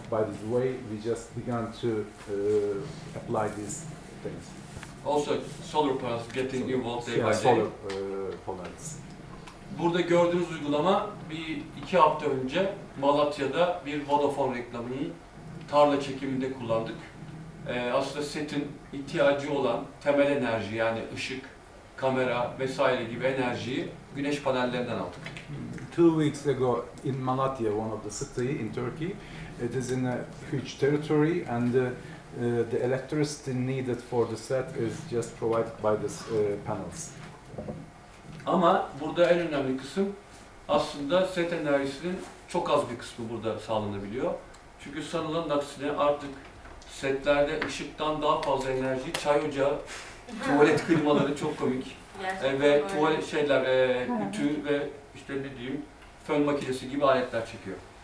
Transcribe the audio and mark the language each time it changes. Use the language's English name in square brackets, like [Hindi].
[English] By this way, we just began to apply these things. Also, solar panels getting involved day by day. Solar panels. [Turkish] Burada gördüğünüz uygulama bir 2 hafta önce Malatya'da bir Vodafone reklamının tarla çekiminde kullandık. Aslında setin ihtiyacı olan temel enerji, yani ışık, kamera vesaire gibi enerjiyi güneş panellerinden aldık. [English] 2 weeks ago in Malatya, one of the city in Turkey, it is in a huge territory, and the electricity needed for the set is just provided by these panels. [Turkish] Ama burada en önemli kısım aslında set enerjisinin çok az bir kısmı burada sağlanabiliyor. Çünkü sanılanın aksine artık setlerde ışıktan daha fazla enerji, çay ocağı, tuvalet klimaları çok komik ve tuvalet şeyler, ütü ve işte ne diyeyim, fön makinesi gibi aletler çekiyor.